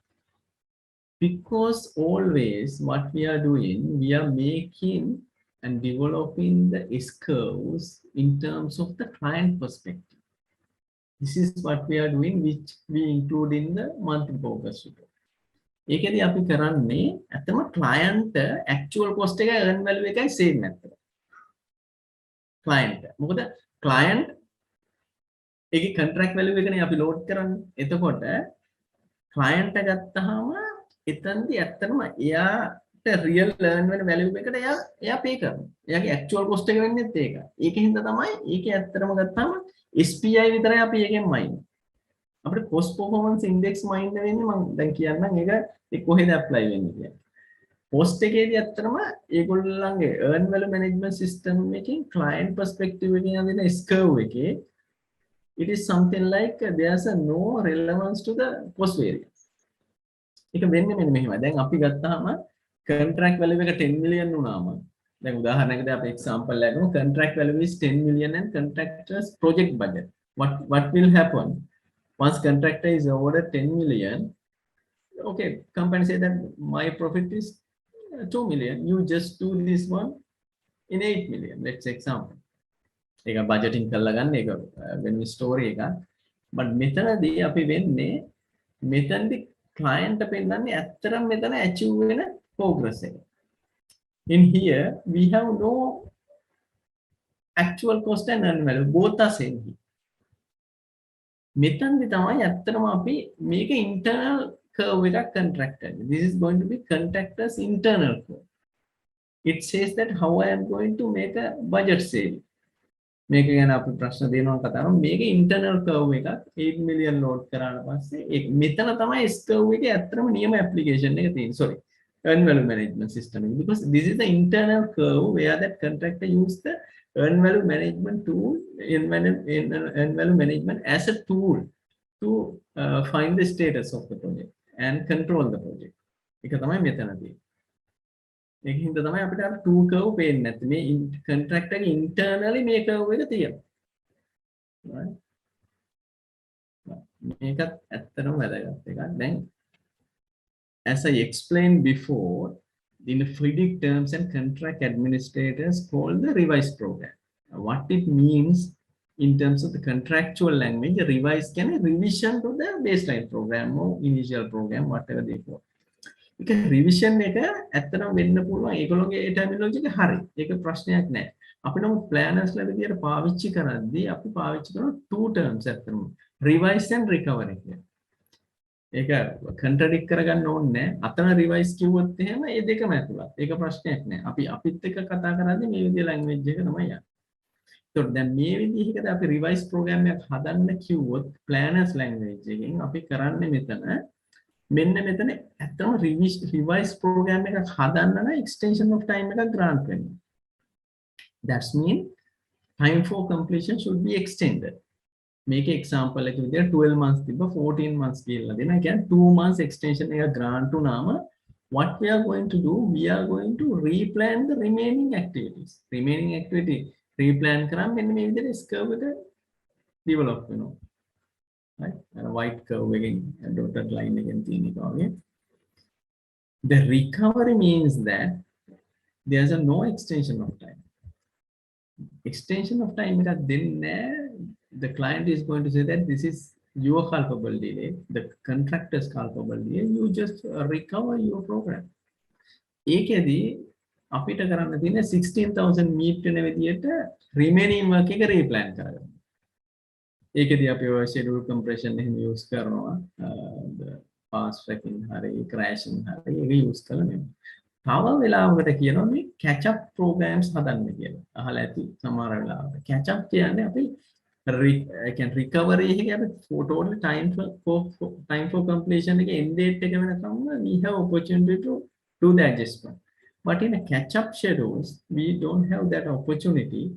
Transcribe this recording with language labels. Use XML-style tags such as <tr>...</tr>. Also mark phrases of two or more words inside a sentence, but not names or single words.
<en>Because always what we are doing, we are making and developing the S-curves in terms of the client perspective. This is what we are doing, which we include in the monthly progress report.</en> <si>ඒකදී අපි කරන්නේ ඇත්තම</si> <en>client actual cost</en> <si>එකයි</si> <en>earn value</en> <si>එකයි same නැත්තේ. client මොකද client ඒකේ</si> <en>contract value</en> <si>එකනේ අපි load කරන්නේ. එතකොට client එක ගත්තාම එතනදී ඇත්තටම එයාට</si> <en>real earn</en> <si>වෙන value එකට එයා pay කරනවා. එයාගේ actual cost එක වෙන්නේත් ඒකයි. ඒකෙන්ද තමයි ඒකේ ඇත්තටම ගත්තාම SPI විතරයි අපි ඒකෙන් mine. අපිට</si> <en>cost performance index mine</en> <si>වෙන්නේ මම දැන් කියන්නම් ඒක කොහෙද apply වෙන්නේ කියලා. cost එකේදී ඇත්තටම ඒගොල්ලන්ගේ</si> <en>earn value management system</en> <si>එකකින්</si> <en>client perspective</en> <si>එකකින් අදින S-curve එකේ</si> <en>it is something like there's a no relevance to the cost variance.</en> <si>ඒක වෙන්නේ මෙන්න මෙහෙමයි. දැන් අපි ගත්තාම</si> <en>contract value</en> <si>එක 10 million වුණාම දැන් උදාහරණයකට අපි example එකක්</si> <en>contract value is 10 million and contractor's project budget. What will happen? Once contractor is awarded 10 million, okay, company say that my profit is 2 million. You just do this one in 8 million. Let's say example.</en> <si>ඒක budgeting කරලා ගන්න ඒක වෙන story එකක්. But මෙතනදී අපි වෙන්නේ මෙතනදී client පෙන්නන්නේ ඇත්තටම මෙතන achieve වෙන progress එක.</si> <en>In here we have no actual cost and earned value. Both are same here.</en> <si>මෙතනදී තමයි ඇත්තටම අපි මේක</si> <en>internal curve</en> <si>එකක් contractor.</si> <en>This is going to be contractor's internal curve. It says that how I am going to make a budget saving.</en> <si>මේක ගැන අපි ප්‍රශ්න දෙනවා කතා කරමු. මේක</si> <en>internal curve</en> <si>එකක් 8 million load කරාට පස්සේ ඒක මෙතන තමයි</si> <en>S curve</en> <si>එකේ ඇත්තටම නියම application එක තියෙන්නේ.</si> <en>Sorry. Earn value management system. Because this is the internal curve where that contractor use the earn value management tool, earn value management as a tool to find the status of the project and control the project.</en> <si>ඒක තමයි මෙතනදී. ඒකින්ද තමයි අපිට අර</si> <en>two curve</en> <si>පේන්නේ නැත්තේ. මේ contractor ගේ internally මේ curve එක තියෙනවා. right? මේකත් ඇත්තටම වැදගත් එකක්.</si> <en>දැන් as I explained before, in the FIDIC terms and contract administrators call the revised program. What it means in terms of the contractual language, the revised can a revision to the baseline program or initial program, whatever they call.</en> <si>ඒක revision එක ඇත්තටම වෙන්න පුළුවන් ඒගොල්ලෝගේ ඒ terminology එක හරි. ඒක ප්‍රශ්නයක් නෑ. අපි නම් planners ලා විදියට පාවිච්චි කරද්දී අපි පාවිච්චි කරන two terms ඇත්තටම</si> <en>revise and recovery</en> <si>කියලා. ඒක contradict කරගන්න ඕනේ නෑ. අතන revise කිව්වොත් එහෙම ඒ දෙකම ඇතුළත්. ඒක ප්‍රශ්නයක් නෑ. අපි අපිත් එක්ක කතා කරද්දී මේ විදිය language එක තමයි යන්නේ. ඒතකොට දැන් මේ විදිහකට අපි</si> <en>revise program</en> <si>එකක් හදන්න කිව්වොත්</si> <en>planners language</en> <si>එකෙන් අපි කරන්නේ මෙතන මෙන්න මෙතන ඇත්තම</si> <en>revise program</en> <si>එකක් හදන්න නම්</si> <en>extension of time</en> <si>එකක් grant වෙනවා.</si> <en>That means time for completion should be extended. Make example</en> <si>එක විදියට 12 months තිබ්බ 14 months කියලා දෙනවා. ඒ කියන්නේ</si> <en>2 months extension එක grant වුණාම what we are going to do, we are going to replan the remaining activities. Remaining activity replan</en> <si>කරාම මෙන්න මේ විදියට curve එක develop වෙනවා.</si> <en>Right? And a white curve again, a dotted line again. The recovery means that there's a no extension of time. Extension of time that then the client is going to say that this is your culpable delay, the contractor's culpable delay. You just recover your program.</en> <si>ඒකෙදී අපිට කරන්න තියෙන්නේ 16000 meet වෙන විදියට</si> <en>remaining work</en> <si>එක replan කරගන්න. ඒකදී අපි ඔය</si> <en>schedule compression</en> <si>එහෙම use කරනවා</si> <en>fast tracking</en> <si>හරි crashing හරි ඒක use කරලා නෙමෙයි. තව වෙලාවකට කියනවා මේ</si> <en>catch up programs</en> <si>හදන්න කියලා. අහලා ඇති සමහර වෙලාවට.</si> <en>catch up</en> <si>කියන්නේ අපි</si> <en>recovery</en> <si>එක අපි</si> <en>total time for completion එක end date එක වෙනකම් we have opportunity to do the adjustment. But in a catch-up schedules, we don't have that opportunity.</en>